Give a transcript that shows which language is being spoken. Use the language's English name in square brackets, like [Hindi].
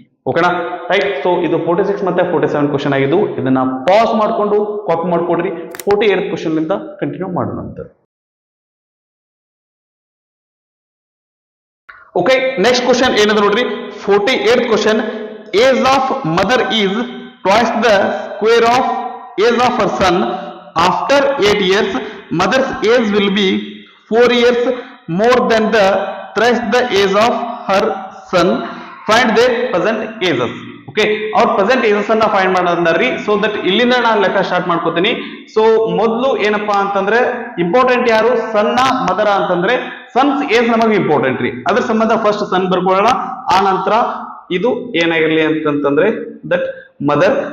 [Kannada] ಓಕೆನಾ? Right. So ಇದು 46 ಮತ್ತೆ 47 ಕ್ವಶನ್ ಆಗಿದ್ದು. ಇದನ್ನ ಪಾಸ್ ಮಾಡ್ಕೊಂಡು ಕಾಪಿ ಮಾಡ್ಕೊಡ್ರಿ. 48 ಕ್ವಶನ್ ಲಿಂದ ಕಂಟಿನ್ಯೂ ಮಾಡೋಣ ಅಂತ. ಓಕೆ, ನೆಕ್ಸ್ಟ್ ಕ್ವಶನ್ ಏನದ ನೋಡ್ರಿ. 48th question. [English] Age of mother is twice the square of age of her son. After 8 years mother's age will be 4 years more than the thrice the age of her son. Find their present ages. [Kannada] Okay, ಅವ್ರ present ages ಅನ್ನ find ಮಾಡೋದ್ರಿ. So that ಇಲ್ಲಿಂದ ನಾನು ಲೆಕ್ಕ start ಮಾಡ್ಕೋತೀನಿ. So ಮೊದಲು ಏನಪ್ಪಾ ಅಂತಂದ್ರೆ ಇಂಪಾರ್ಟೆಂಟ್ ಯಾರು? ಸಣ್ಣ ಮದರ ಅಂತಂದ್ರೆ ಸನ್ಸ್ ಏಜ್ ನಮಗೆ ಇಂಪಾರ್ಟೆಂಟ್ ರೀ. ಅದ್ರ ಸಂಬಂಧ ಫಸ್ಟ್ ಸನ್ ಬರ್ಕೊಳ್ಳೋಣ. ಆ ನಂತರ ಇದು ಏನಾಗಿರ್ಲಿ ಅಂತಂದ್ರೆ ದಟ್ ಮದರ್.